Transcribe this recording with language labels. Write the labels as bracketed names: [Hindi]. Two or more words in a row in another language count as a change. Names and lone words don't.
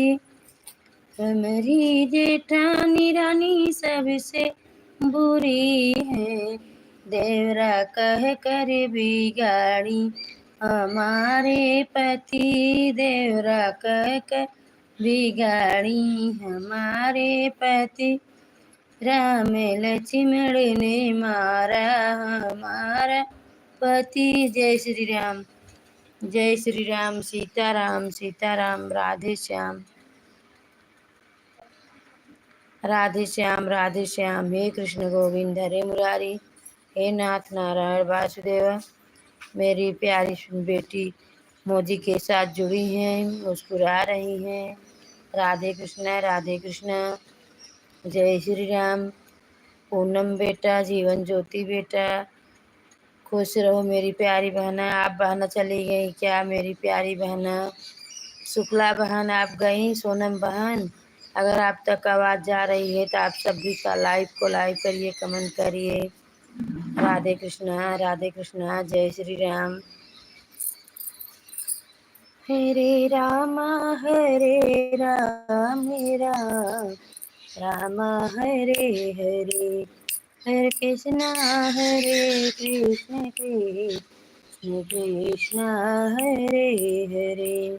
[Hindi] हमारी जेठानी रानी सबसे बुरी है, देवरा कह कर बिगाड़ी हमारे पति, देवरा कह कर बिगाड़ी हमारे पति, राम लक्ष्मण ने मारा हमारा पति। जय श्री राम, जय श्री राम। सीताराम सीताराम, राधे श्याम, राधे श्याम, राधे श्याम। हे कृष्ण गोविंद हरे मुरारी, हे नाथ नारायण वासुदेव। मेरी प्यारी बेटी मोदी के साथ जुड़ी हैं, मुस्कुरा रही हैं। राधे कृष्ण, राधे कृष्ण। जय श्री राम। पूनम बेटा, जीवन ज्योति बेटा, खुश रहो मेरी प्यारी बहना। आप बहना चली गई क्या मेरी प्यारी बहना? शुक्ला बहन आप गई, सोनम बहन अगर आप तक आवाज़ जा रही है तो आप सभी का लाइव को लाइव करिए, कमेंट करिए। राधे कृष्णा, राधे कृष्णा। जय श्री राम। हरे रामा हरे राम, राम राम हरे हरे, हरे कृष्णा कृष्ण कृष्ण हरे हरे।